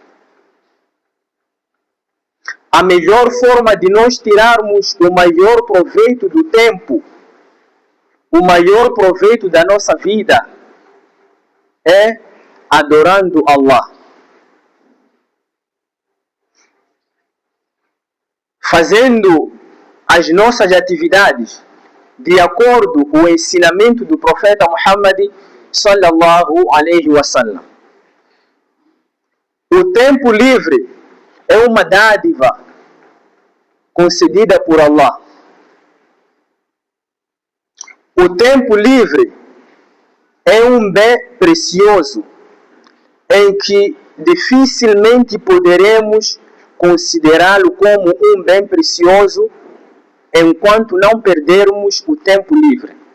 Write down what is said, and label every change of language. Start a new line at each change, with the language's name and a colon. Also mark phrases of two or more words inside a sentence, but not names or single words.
Portuguese: A melhor forma de nós tirarmos o maior proveito do tempo, o maior proveito da nossa vida, é adorando Allah. Fazendo as nossas atividades de acordo com o ensinamento do profeta Muhammad
Arabic: صلى الله عليه وسلم.
Portuguese: O tempo livre é uma dádiva concedida por Allah. O tempo livre é um bem precioso em que dificilmente poderemos considerá-lo como um bem precioso enquanto não perdermos o tempo livre.